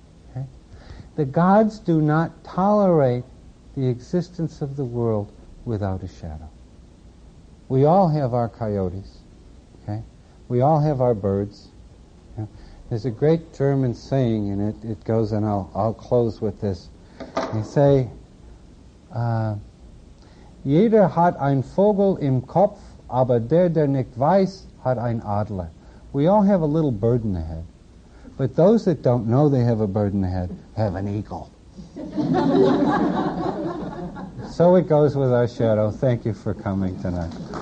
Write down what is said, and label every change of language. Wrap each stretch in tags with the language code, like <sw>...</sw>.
<en>Okay? The gods do not tolerate the existence of the world without a shadow. We all have our coyotes. Okay? We all have our birds. Okay? There's a great German saying, and it goes, and I'll close with this. They say,</en> <de>Jeder hat ein Vogel im Kopf, aber der nicht weiß, hat ein Adler.</de> <en>We all have a little bird in the head. But those that don't know they have a bird in the head have an eagle. So it goes with our shadow. Thank you for coming tonight.</en>